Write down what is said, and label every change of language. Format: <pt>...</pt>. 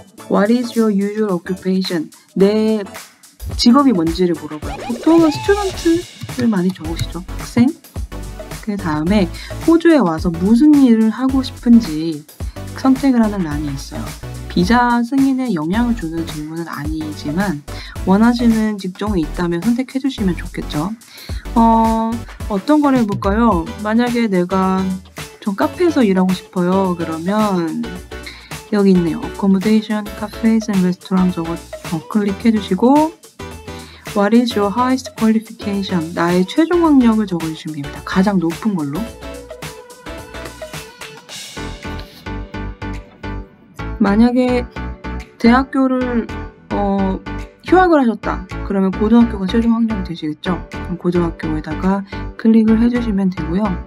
<en>What is your usual occupation?</en> <ko>내 직업이 뭔지를 물어봐요. 보통은 스튜던트를 많이 적으시죠. 학생. 그 다음에 호주에 와서 무슨 일을 하고 싶은지 선택을 하는 란이 있어요. 비자 승인에 영향을 주는 질문은 아니지만 원하시는 직종이 있다면 선택해 주시면 좋겠죠. 어떤 걸 해볼까요? 만약에 내가 전 카페에서 일하고 싶어요. 그러면 여기 있네요.</ko> <en>Accommodation, Cafes and Restaurant</en> <ko>저거 클릭해 주시고</ko> <en>What is your highest qualification?</en> <ko>나의 최종 학력을 적어주시면 됩니다. 가장 높은 걸로. 만약에 대학교를 휴학을 하셨다. 그러면 고등학교가 최종 학력이 되시겠죠? 그럼 고등학교에다가 클릭을 해주시면 되고요.</ko>